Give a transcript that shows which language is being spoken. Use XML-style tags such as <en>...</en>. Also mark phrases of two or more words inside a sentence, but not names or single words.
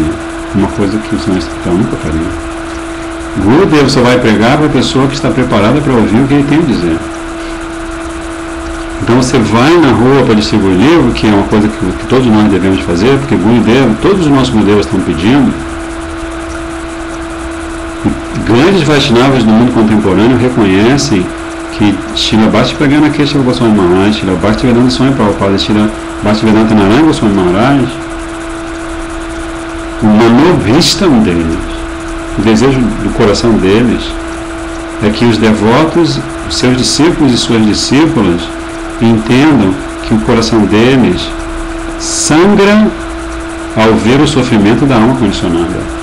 <pt>Uma coisa que o seu mestre espiritual nunca faria. Gurudeva só vai pregar para a pessoa que está preparada para ouvir o que ele tem a dizer. Então você vai na rua para distribuir livro, que é uma coisa que todos nós devemos fazer, porque Gurudeva, todos os nossos Gurudevas estão pedindo. Grandes Vaishnavas do mundo contemporâneo reconhecem que Srila Bhaktivedanta Kesava Goswami Maharaj, Srila Bhaktivedanta Swami Prabhupada, Srila Bhaktivedanta Narayana Goswami Maharaj, o manobhistam deles, o desejo do coração deles é que os devotos, os seus discípulos e suas discípulas entendam que o coração deles sangra ao ver o sofrimento da alma condicionada.</pt>